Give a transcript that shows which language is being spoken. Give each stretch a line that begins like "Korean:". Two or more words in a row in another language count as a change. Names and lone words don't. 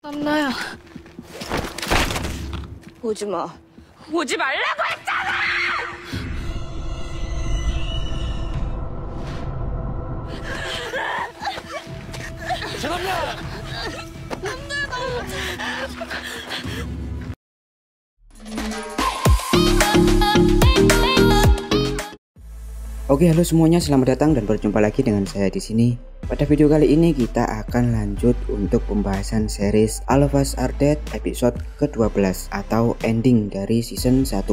Korean: 안나야. 오지 마. 오지 말라고 했잖아! 죄송합니다.
Indonesian: Oke, halo semuanya, selamat datang dan berjumpa lagi dengan saya di sini. Pada video kali ini kita akan lanjut untuk pembahasan series All of Us Are Dead episode ke-12 atau ending dari season 1.